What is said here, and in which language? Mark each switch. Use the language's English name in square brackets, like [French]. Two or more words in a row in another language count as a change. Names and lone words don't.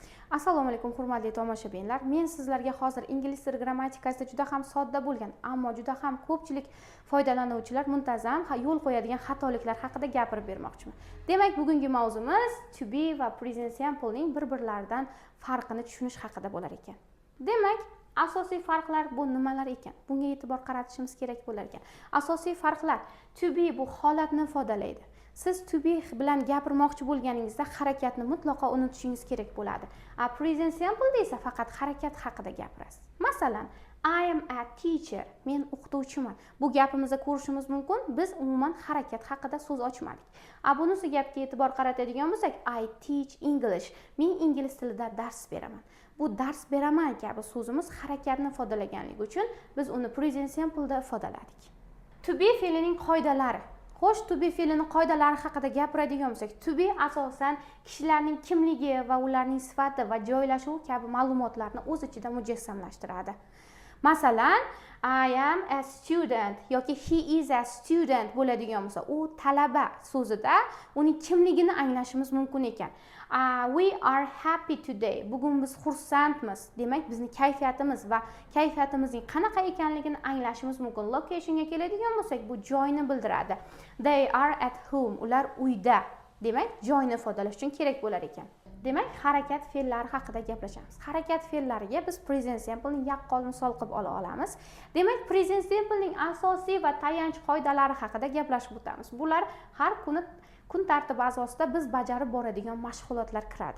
[Uzbek] Assalomu alaykum hurmatli tomoshabinlar. Men sizlarga hozir ingliz tili grammatikasida juda ham sodda bo'lgan, ammo juda ham ko'pchilik foydalanuvchilar muntazam yo'l qo'yadigan xatoliklar haqida gapirib bermoqchiman. Demak, bugungi mavzumiz [English] to be [Uzbek] va [English] present simple [Uzbek] ning bir-birlaridan farqini tushunish haqida bo'lar ekan. Demak, asosiy farqlar bu nimalar ekan? Bunga e'tibor qaratishimiz kerak bo'lar ekan. Asosiy farqlar: [English] to be [Uzbek] bu holatni ifodalaydi. Siz [English] to be [Uzbek] bilan gapirmoqchi bo'lganingizda harakatni mutlaqo unutishingiz kerak bo'ladi. [English] Present simple [Uzbek] esa faqat harakat haqida gapirasiz. Masalan, [English] I am a teacher. [Uzbek] Men o'qituvchiman. Bu gapimizda ko'rishimiz mumkin, biz umuman harakat haqida so'z ochmadik. Bunisi gapga e'tibor qaratadigan bo'lsak, [English] I teach English. [Uzbek] Men ingliz tilida dars beraman. Bu dars beraman kabi so'zimiz harakatni ifodalaganligi uchun biz uni [English] present simple [Uzbek] da ifodaladik. [English] To be [Uzbek] fe'lining qoidalari. Xo'sh, [English] to be [Uzbek] fe'lini qoidalari haqida gapiradigan bo'lsak, [English] to be [Uzbek] asosan kishilarning kimligi va ularning sifati va joylashuvi kabi ma'lumotlarni o'z ichida mujassamlashtiradi. Masalan, [English] I am a student [Uzbek] yoki [English] he is a student [Uzbek] bo'ladigan bo'lsa, u talaba so'zida uning kimligini anglashimiz mumkin ekan. [English] We are happy today. [Uzbek] Bugun biz xursandmiz. Demak, bizning kayfiyatimiz va kayfiyatimizning qanaqa ekanligini anglashimiz mumkin. Locationga keladigan bo'lsak, bu joyni bildiradi. [English] They are at home. [Uzbek] Ular uyda. Demak, joyni ifodalash uchun kerak bo'lar ekan. Demak, harakat fe'llari haqida gaplashamiz. Harakat fe'llariga biz [English] present simple [Uzbek] ning yaqqol misol qilib ola olamiz. Demak, [English] present simple [Uzbek] ning asosiy va tayanch qoidalari haqida gaplashib o'tamiz. Bular har kuni kun tartibi asosida biz bajarib boradigan mashg'ulotlar kiradi.